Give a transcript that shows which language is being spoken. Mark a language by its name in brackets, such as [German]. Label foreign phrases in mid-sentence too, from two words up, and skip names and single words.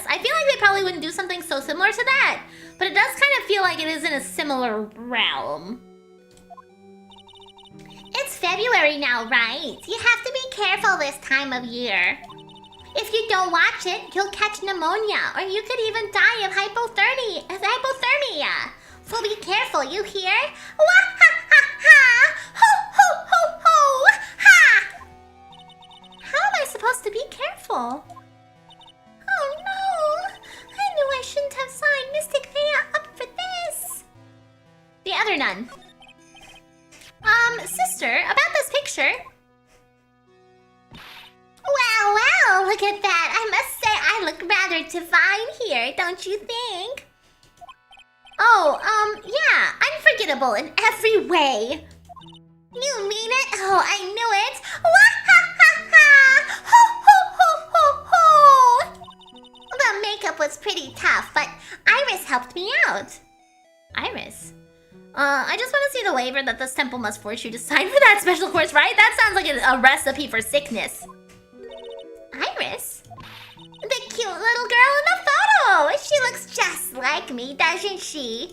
[English] I feel like they probably wouldn't do something so similar to that. But it does kind of feel like it is in a similar realm. It's February now, right? You have to be careful this time of year. If you don't watch it, you'll catch pneumonia, or you could even die of hypothermia. So be careful, you hear? Wah ha ha ha! Ho ho ho ho! Ha! How am I supposed to be careful? Oh no! I knew I shouldn't have signed Mystic Thea up for this. The other nun. Sister, about this picture. Well, look at that. I must say I look rather divine here, don't you think? Oh, yeah, unforgettable in every way. You mean it? Oh, I knew it. Wah ha ha ha! Ho ho ho ho ho! The makeup was pretty tough, but Iris helped me out. Iris? I just want to see the waiver that this temple must force you to sign for that special course, right? That sounds like a recipe for sickness. Iris? The cute little girl in the photo! She looks just like me, doesn't she?